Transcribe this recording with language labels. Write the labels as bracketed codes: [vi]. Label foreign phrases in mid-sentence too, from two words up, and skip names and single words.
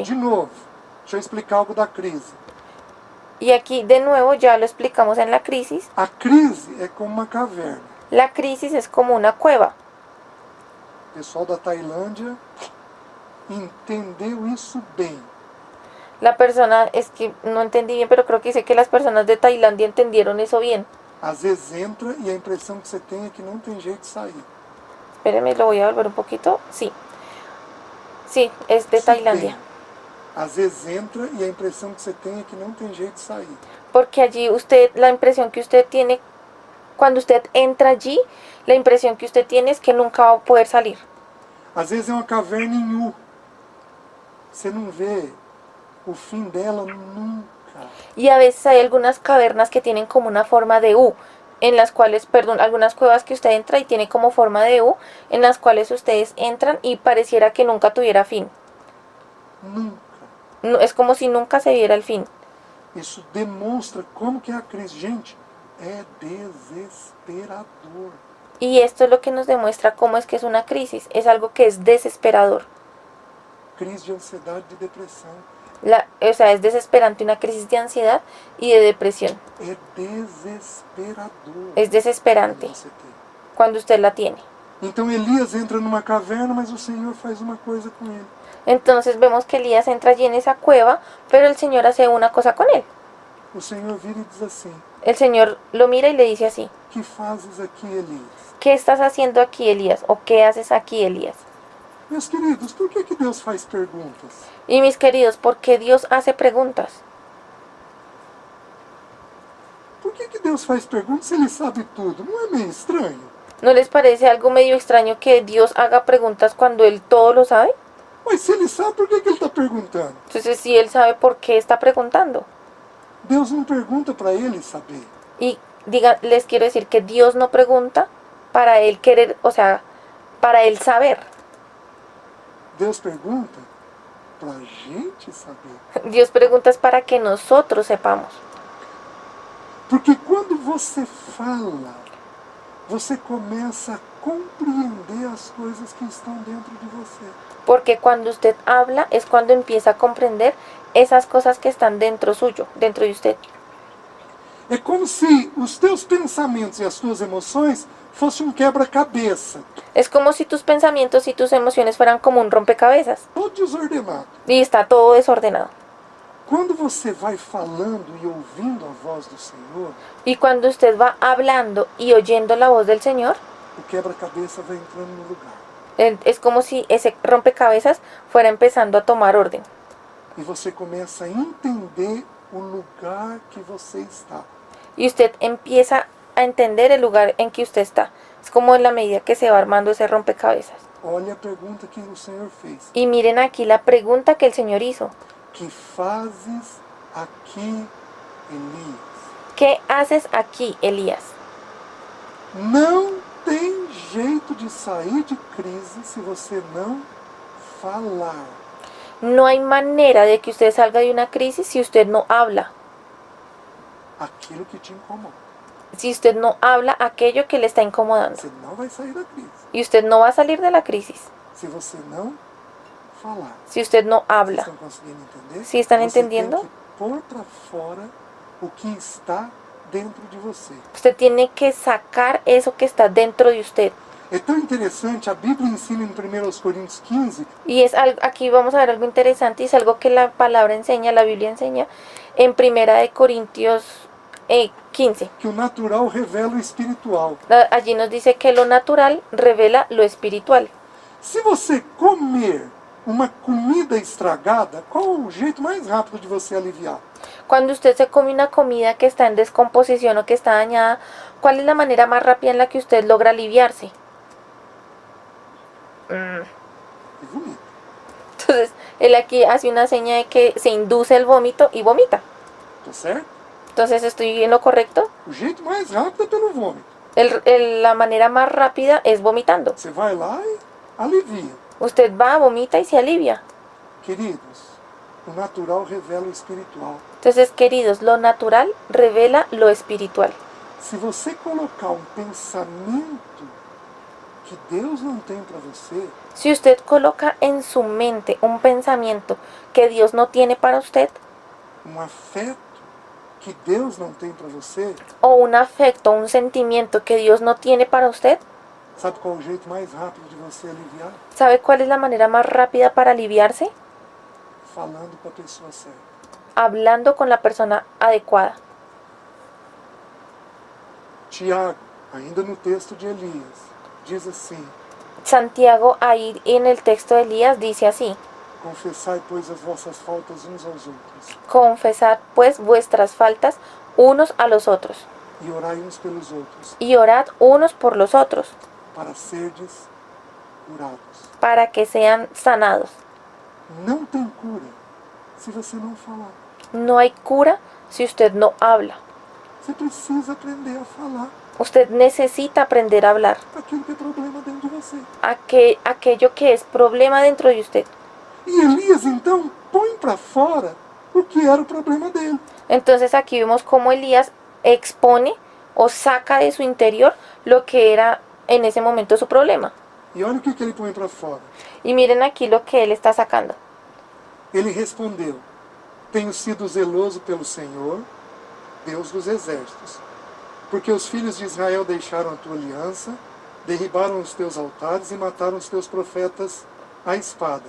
[pt] De novo, deixa eu explicar algo da crise. [es] Y aquí de nuevo ya lo explicamos en la crisis. [pt] A crise é como uma caverna. [es] La crisis es como una cueva. [pt] O pessoal da Tailândia entendeu isso bem. [es] La persona, es que no entendí bien, pero creo que dice que las personas de Tailandia entendieron eso bien. [pt] Às vezes entra e a impressão que você tem é que não tem jeito de sair. [es] Espéreme, lo voy a volver un poquito. Sí. Sí, es de [pt] Isso [es] Tailandia. [pt] tem. Às vezes entra e a impressão que você tem é que não tem jeito de sair. [es] Porque allí la impresión que usted tiene, cuando usted entra allí, la impresión que usted tiene es que nunca va a poder salir. [pt] Às vezes é uma caverna em U. Você não vê o fim dela nunca. [es] Y a veces hay algunas cavernas que tienen como una forma de U, en las cuales, perdón, algunas cuevas que usted entra y tiene como forma de U, en las cuales ustedes entran y pareciera que nunca tuviera fin. [pt] Nunca. [es] No, es como si nunca se viera el fin. [pt] Isso demonstra como que é a crise. Gente, é desesperador. [es] Y esto es lo que nos demuestra cómo es que es una crisis. Es algo que es desesperador. [pt] Crise de ansiedade e de depressão. [es] O sea, es desesperante una crisis de ansiedad y de depresión. [pt] É desesperador. [es] Es desesperante [pt] quando você tem. [es] cuando usted la tiene. [pt] Então Elias entra numa caverna, mas o Senhor faz uma coisa com ele. [es] Entonces vemos que Elías entra allí en esa cueva, pero el Señor hace una cosa con él. [pt] O Senhor vira e diz assim: [es] El Señor lo mira y le dice así: [pt] que fazes aqui, Elias? [es] ¿qué estás haciendo aquí, Elías? ¿O qué haces aquí, Elías? [pt] Meus queridos, por que Deus faz perguntas? [es] Y mis queridos, ¿por qué Dios hace preguntas? [pt] Por que Deus faz perguntas se Ele sabe tudo? Não é meio estranho? [es] ¿No les parece algo medio extraño que Dios haga preguntas cuando Él todo lo sabe? [pt] Mas se Ele sabe, por que Ele está perguntando? [es] Entonces, si Él sabe, ¿por qué está preguntando? [pt] Deus não pergunta para Ele saber. [es] Y les quiero decir que Dios no pregunta para Él querer, o sea, para Él saber. [pt] Deus pergunta para a gente saber. [es] Dios pregunta es para que nosotros sepamos. [pt] Porque quando você fala, você começa a compreender as coisas que estão dentro de você. [es] Porque cuando usted habla es cuando empieza a comprender esas cosas que están dentro suyo, dentro de usted. [pt] É como se os teus pensamentos e as tuas emoções fossem quebra-cabeça, [es] Es como si tus pensamientos y tus emociones fueran como un rompecabezas [pt] todo desordenado. [es] y está todo desordenado. [pt] Quando você vai falando e ouvindo a voz do Senhor, [es] Y cuando usted va hablando y oyendo la voz del Señor, [pt] o quebra-cabeça vai entrando no lugar. [es] es como si ese rompecabezas fuera empezando a tomar orden. [pt] E você começa a entender o lugar que você está. [es] Y usted empieza a entender el lugar en que usted está. Es como en la medida que se va armando ese rompecabezas. [pt] Olha a pergunta que o Senhor fez. [es] Y miren aquí la pregunta que el Señor hizo. [pt] Que fazes aqui, Elias? [es] ¿Qué haces aquí, Elías? [pt] Não tem jeito de sair de crise se você não falar. [es] No hay manera de que usted salga de una crisis si usted no habla. [pt] Aquilo que te incomoda. [es] Si usted no habla aquello que le está incomodando. [pt] Você não vai sair da crise. [es] Y usted no va a salir de la crisis [pt] Se você não falar. [es] si usted no [pt] Vocês [es] habla. [pt] estão conseguindo entender? [es] ¿Sí están [pt] Você [es] entendiendo? [pt] tem que pôr para fora o que está dentro de você. [es] Usted tiene que sacar eso que está dentro de usted. [pt] É tão interessante, a Bíblia ensina em 1 Coríntios 15 [es] Y es algo, aquí vamos a ver algo interesante y es algo que la palabra enseña, la Biblia enseña en 1 Corintios 15. [pt] que o natural revela o espiritual. [es] Allí nos dice que lo natural revela lo espiritual. [pt] Se você comer uma comida estragada, qual é o jeito mais rápido de você aliviar? [es] Cuando usted se come una comida que está en descomposición o que está dañada, ¿cuál es la manera más rápida en la que usted logra aliviarse? [pt] E vomita. [es] Entonces, él aquí hace una seña de que se induce el vómito y vomita. [pt] Tá certo? [es] Entonces, ¿estoy en lo correcto? [pt] O jeito mais rápido é pelo vômito. [es] La manera más rápida es vomitando. [pt] Você vai lá e alivia. [es] Usted va, vomita y se alivia. [pt] Queridos, o natural revela o espiritual. [es] Entonces, queridos, lo natural revela lo espiritual. [pt] Se você colocar um pensamento que Deus não tem para você, [es] Si usted coloca en su mente un pensamiento que Dios no tiene para usted, [pt] um afeto que Deus não tem para você, [es] o un afecto, un sentimiento que Dios no tiene para usted, [pt] sabe qual é o jeito mais rápido de você aliviar? [es] ¿sabe cuál es la manera más rápida para aliviarse? [pt] Falando com a pessoa certa. [es] Hablando con la persona adecuada. [pt] Tiago, ainda no texto de Elias, diz assim: [es] Santiago, ahí en el texto de Elías, dice así: [pt] confessai, pois, as vossas faltas uns aos outros, [es] confesad pues vuestras faltas unos a los otros, [pt] e orai uns pelos outros, [es] y orad unos por los otros, [pt] para serdes curados. [es] para que sean sanados. [pt] Não tem cura se você não falar. [es] No hay cura si usted no habla. [pt] Você precisa aprender a falar [es] Usted necesita aprender a hablar [pt] aquilo que é problema dentro de você. [es] aquello que es problema dentro de usted. [pt] E Elias, então, põe para fora o que era o problema dele. [es] Entonces aquí vemos cómo Elías expone o saca de su interior lo que era en ese momento su problema. [pt] E olha o que ele põe para fora. [es] Y miren aquí lo que él está sacando. [pt] Ele respondeu: tenho sido zeloso pelo Senhor, Deus dos exércitos, porque os filhos de Israel deixaram a tua aliança, derribaram os teus altares e mataram os teus profetas à espada.